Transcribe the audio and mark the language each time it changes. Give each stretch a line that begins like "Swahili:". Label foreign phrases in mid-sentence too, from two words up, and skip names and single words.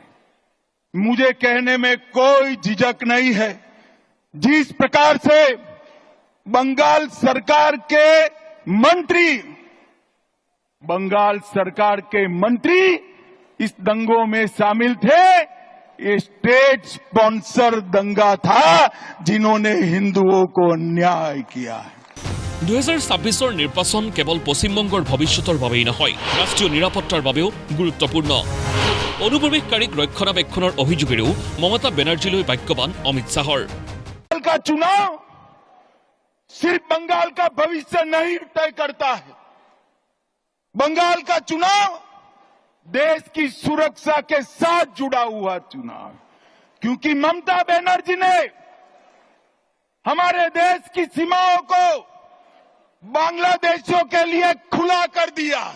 Hindi: मुझे कहने में कोई झिझक नहीं है, जिस प्रकार से बंगाल सरकार के मंत्री इस दंगों में शामिल थे, ये
English: state sponsor
Hindi: दंगा था जिन्होंने हिंदुओं को अन्याय किया है।
Assamese: 2026 নিৰ্বাচন কেৱল পশ্চিমবংগৰ ভৱিষ্যতৰ বাবেই নহয়, ৰাষ্ট্ৰীয় নিৰাপত্তাৰ বাবেও গুৰুত্বপূৰ্ণ। অনুপ্ৰৱেশকাৰীক ৰক্ষণাবেক্ষণৰ অভিযোগেৰেও মমতা বেনাৰ্জীলৈ বাক্যবান অমিত শাহৰ।
Hindi: बंगाल का चुनाव सिर्फ बंगाल का भविष्य नहीं तय करता है, बंगाल का चुनाव देश की सुरक्षा के साथ जुड़ा हुआ चुनाव। क्योंकि ममता बनर्जी ने हमारे देश की सीमाओं को बांग्लादेशियों के लिए खुला कर दिया है।